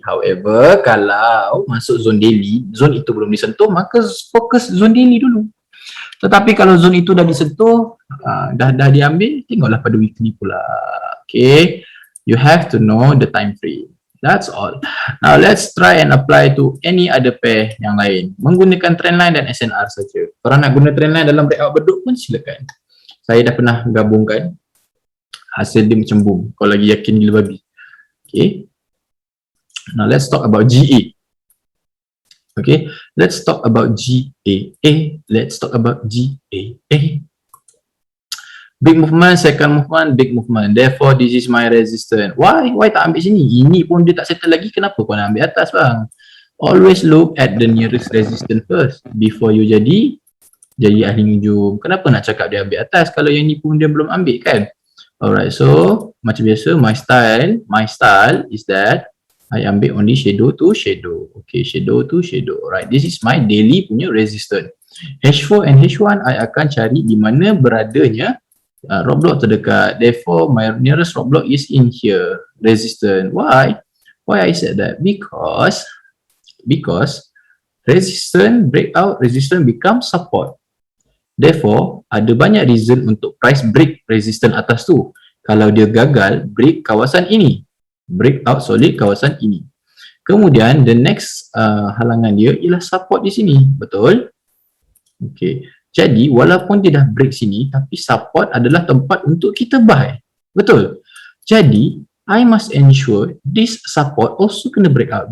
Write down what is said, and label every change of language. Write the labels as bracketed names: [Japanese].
[English] However, [Malay] kalau masuk zone daily, zone itu belum disentuh, maka fokus zone daily dulu. Tetapi kalau zone itu dah disentuh, dah diambil, tengoklah pada weekly pula. [English] Okay, you have to know the time frame. That's all. Now let's try and apply to any other pair [Malay] yang lain. Menggunakan trendline dan SNR saja. Kalau nak guna trendline dalam breakout beduk pun silakan. Saya dah pernah gabungkan. Hasil dia macam boom. Kau lagi yakin gila babi. Okay. [English] Now let's talk about GA. Okay. Let's talk about GAA. Let's talk about GAA. Big movement, second movement, big movement. Therefore, this is my resistance. Why? Why [Malay] tak ambil sini? Ini pun dia tak settle lagi. Kenapa kau nak ambil atas bang? [English] Always look at the nearest resistance first before you [Malay] jadi ahli nujum. Kenapa nak cakap dia ambil atas kalau yang ni pun dia belum ambil kan? [English] Alright, so [Malay] macam biasa [English] my style is that I [Malay] ambil [English] only shadow to shadow. Okay, shadow to shadow. Alright, this is my daily punya resistance. [Malay] H4 and H1 I akan cari di mana beradanya roadblock terdekat. [English] Therefore, my nearest roadblock is in here. Resistance. Why? Why I said that? Because resistance breakout, resistance become support. [Malay] Therefore, ada banyak reason untuk price break resistance atas tu. Kalau dia gagal, break kawasan ini. Breakout solid kawasan ini. Kemudian, [English] the next [Malay] halangan dia ialah support di sini. Betul? Okay. Jadi, walaupun dia dah break sini, tapi support adalah tempat untuk kita buy. Betul? Jadi, [English] I must ensure this support also [Malay] kena [English] break out.